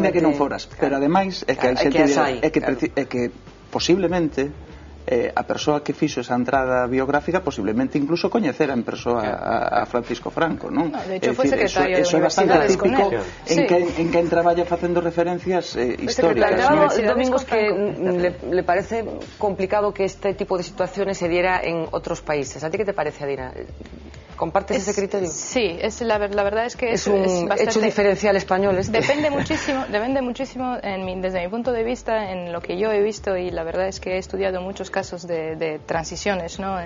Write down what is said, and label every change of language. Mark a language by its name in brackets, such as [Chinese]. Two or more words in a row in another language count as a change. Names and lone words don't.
[Galician] Ainda que non foras, pero ademais é que hai xente é que posiblemente a persoa que fixo esa entrada biográfica posiblemente incluso coñecera en persoa a Francisco Franco, non? [Spanish] De hecho, [Galician] foi secretario de universidades [Spanish] con él. [Galician] En quen traballa facendo referencias históricas. [Spanish] Domingos, que le parece complicado que este tipo de situaciones se diera en otros países. ¿A ti qué te parece, Adina? ¿Compartes ese criterio? Sí, la verdad es que es un bastante, hecho diferencial español. Depende muchísimo desde mi punto de vista en lo que yo he visto, y la verdad es que he estudiado muchos casos de transiciones, ¿no?